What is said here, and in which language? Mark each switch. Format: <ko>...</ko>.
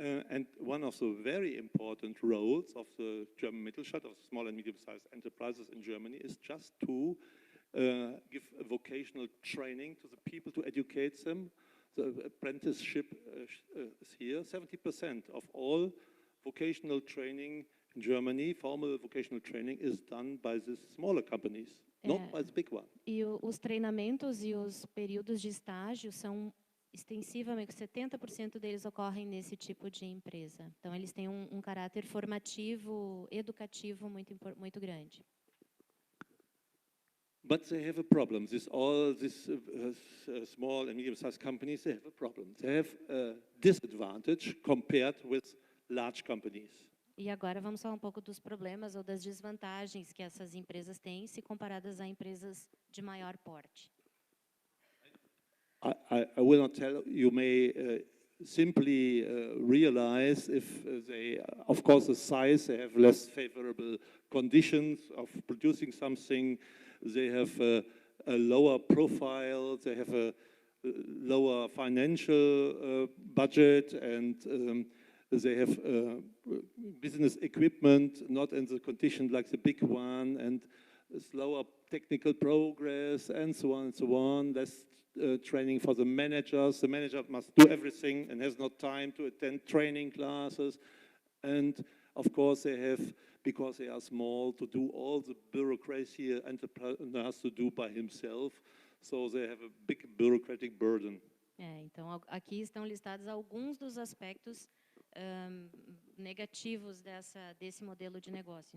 <en>And one of the very important roles of the German Mittelstand, of small and medium-sized enterprises in Germany, is just to give a vocational training to the people, to educate them. The apprenticeship is here. 70% of all vocational training in Germany, formal vocational training, is done by the smaller companies, not by the big one.</en> <pt>E os treinamentos e os períodos de estágio são extensivamente, 70% deles ocorrem nesse tipo de empresa. Então, eles têm um caráter formativo, educativo muito grande.</pt> <en>But they have a problem. All these small and medium-sized companies, they have a problem. They have a disadvantage compared with large companies.</en> <pt>E agora vamos falar um pouco dos problemas ou das desvantagens que essas empresas têm se comparadas a empresas de maior porte.</pt> <en>I will not tell. You may simply realize if they, of course, the size, they have less favorable conditions of producing something. They have a lower profile. They have a lower financial budget, and they have business equipment not in the condition like the big one, and slower technical progress, and so on and so on. Less training for the managers. The manager must do everything and has not time to attend training classes. And of course they have, because they are small, to do all the bureaucracy an entrepreneur has to do by himself. So they have a big bureaucratic burden.</en> <pt>Então, aqui estão listados alguns dos aspectos negativos desse modelo de negócio.</pt>